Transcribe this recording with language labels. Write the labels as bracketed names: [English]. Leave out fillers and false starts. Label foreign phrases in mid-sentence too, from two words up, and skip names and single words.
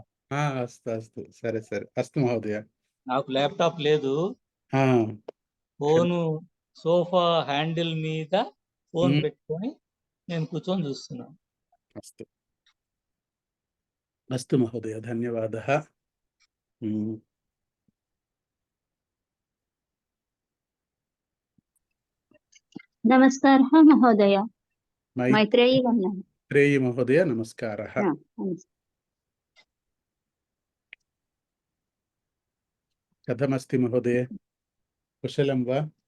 [Sanskrit] అస్తు అస్తు, [Telugu] సరే సరే, [Sanskrit] అస్తు మహోదయ. [Telugu] నాకు ల్యాప్టాప్ లేదు. ఆ, ఫోను [English] sofa handle [Telugu] మీద ఫోన్ ఉమ్, పెట్టుకొని నేను కూర్చొని చూస్తున్నాను. [Sanskrit] అస్తు అస్తు మహోదయ, ధన్యవాదः. नमस्कारः महोदय, मैत्रेयी वन्दना। मैत्रेयी महोदय, नमस्कारः. कथमस्ति महोदय, कुशलं वा?